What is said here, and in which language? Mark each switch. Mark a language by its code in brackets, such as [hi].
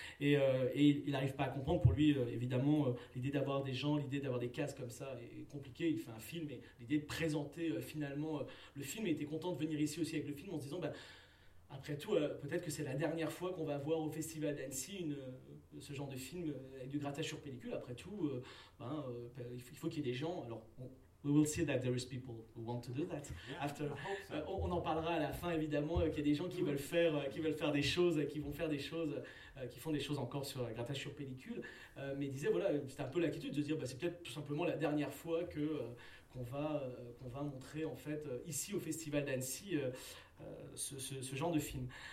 [fr] Et il n'arrive pas à comprendre. Pour lui, évidemment, l'idée d'avoir des gens, l'idée d'avoir des cases comme ça est compliquée. Il fait un film et l'idée de présenter finalement le film. Il était content de venir ici aussi avec le film en se disant, bah, après tout, peut-être que c'est la dernière fois qu'on va voir au Festival d'Annecy ce genre de film avec du grattage sur pellicule. Après tout, il faut qu'il y ait des gens. [en] Alors, we will see that there is people who want to do that. Yeah, after, so. [fr] On en parlera à la fin, évidemment, qu'il y a des gens qui veulent faire des choses, qui vont faire des choses, qui font des choses encore sur grattage sur pellicule. Mais il disait, voilà, c'était un peu l'inquiétude de se dire, bah, c'est peut-être tout simplement la dernière fois qu'on va montrer, en fait, ici au Festival d'Annecy, ce genre de film.